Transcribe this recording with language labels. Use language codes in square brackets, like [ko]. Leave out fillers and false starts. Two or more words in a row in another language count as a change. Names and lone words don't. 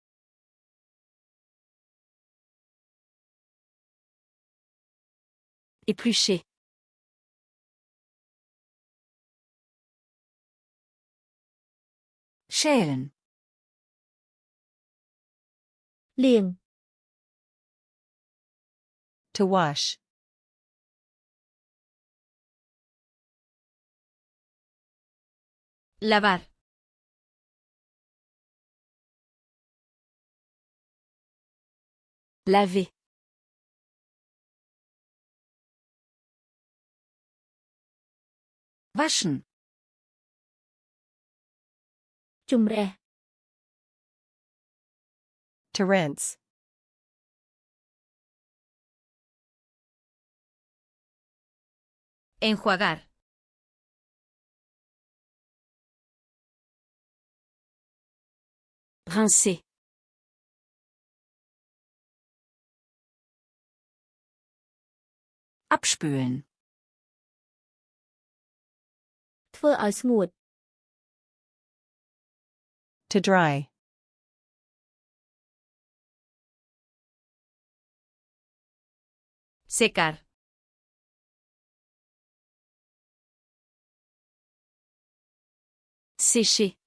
[fr] Éplucher. [de] Schälen. [km] លាង [en] To wash. [es] Lavar. [fr] Laver. [de] Waschen. [km] ជំរះ [en] To rinse. [es] Enjuagar. [fr] Rincer. [de] Abspülen. [km] ធ្វើឲ្យស្ងួត [en] To dry. [es] Secar. [fr] Sécher.